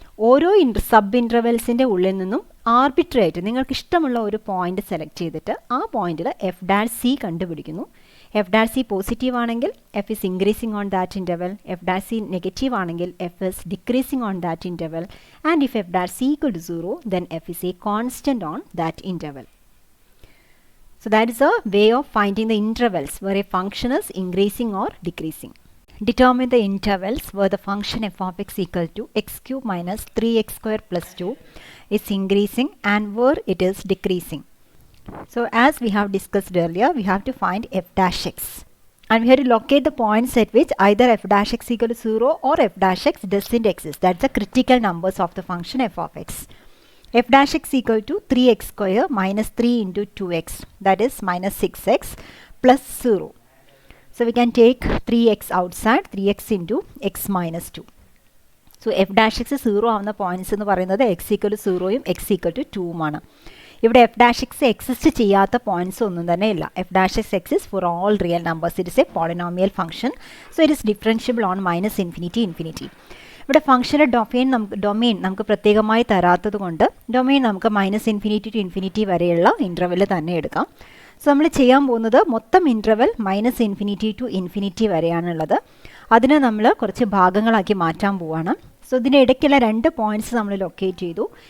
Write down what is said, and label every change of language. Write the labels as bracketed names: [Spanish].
[Malayalam] ഓരോ സബ് ഇൻ്റർവെൽസിൻ്റെ ഉള്ളിൽ നിന്നും ആർബിട്രറി ആയിട്ട് നിങ്ങൾക്ക് ഇഷ്ടമുള്ള ഒരു പോയിന്റ് സെലക്ട് ചെയ്തിട്ട് ആ പോയിന്റിൽ എഫ് ഡാഷ് സി കണ്ടുപിടിക്കുന്നു. [English] F dash c positive ആണെങ്കിൽ f is increasing on that interval, f dash c negative ആണെങ്കിൽ f is decreasing on that interval, and if f dash c equal to 0 then f is a constant on that interval. So that is a way of finding the intervals where a function is increasing or decreasing. Determine the intervals where the function f of x equal to x cube minus 3x square plus 2 is increasing and where it is decreasing. So as we have discussed earlier, we have to find f dash x. And we have to locate the points at which either f dash x equal to 0 or f dash x doesn't exist. That's the critical numbers of the function f of x. F dash x equal to 3x square minus 3 into 2x, that is minus 6x plus 0. So we can take 3x outside, 3x into x minus 2. So f dash x 0 [Malayalam] ആവുന്ന points എന്ന് പറയുന്നത് [English] x equal to 0യും x equal to 2ഉം ആണ്. [Malayalam] ഇവിടെ f dash x exist ചെയ്യാത്ത points ഒന്നും തന്നെ ഇല്ല. [English] f dash x exists for all real numbers. It is a polynomial function. So it is differentiable on minus infinity, infinity. [Malayalam] ഇവിടെ ഫംഗ്ഷൻ്റെ domain നമുക്ക് പ്രത്യേകമായി തരാത്തത് കൊണ്ട് ഡൊമെയിൻ നമുക്ക് മൈനസ് ഇൻഫിനിറ്റി ടു ഇൻഫിനിറ്റി വരെയുള്ള ഇൻ്റർവെൽ തന്നെ എടുക്കാം. സോ നമ്മൾ ചെയ്യാൻ പോകുന്നത് മൊത്തം interval minus infinity to infinity വരെയാണുള്ളത്. അതിനെ നമ്മൾ കുറച്ച് ഭാഗങ്ങളാക്കി മാറ്റാൻ പോവുകയാണ്. സോ ഇതിൻ്റെ ഇടയ്ക്കുള്ള 2 പോയിന്റ്സ് നമ്മൾ ലൊക്കേറ്റ് ചെയ്തു.